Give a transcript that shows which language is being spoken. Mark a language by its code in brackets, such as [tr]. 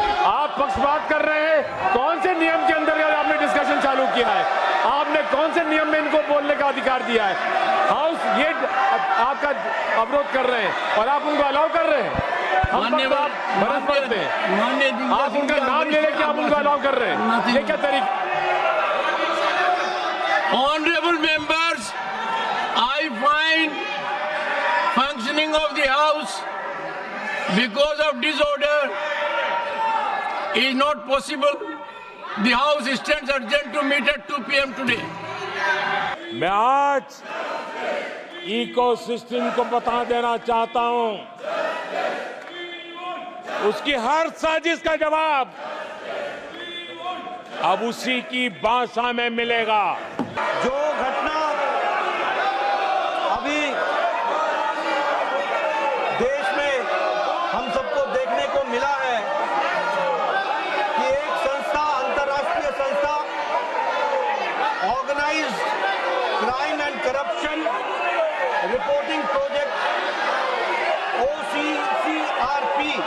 [hi] आप पक्षपात कर रहे हैं। कौन से नियम के अंतर्गत आपने डिस्कशन चालू किया है? आपने कौन से नियम में इनको बोलने का अधिकार दिया है? हाउस ये आपका अवरोध कर रहे हैं और आप उनको अलाउ कर रहे हैं। हम आप करते हैं, आप उनका नाम ले लेके आप उनको अलाउ कर रहे हैं। ये क्या तरीका? [en] Honorable members, I find functioning of the House because of disorder is not possible. The House stands urgent to meet at 2 p.m. today. [hi] मैं आज इकोसिस्टम को बता देना चाहता हूं, उसकी हर साजिश का जवाब अब उसी की भाषा में मिलेगा। जो घटना अभी देश में हम सबको देखने को मिला है कि एक संस्था, अंतर्राष्ट्रीय संस्था organised crime and corruption reporting project OCCRP,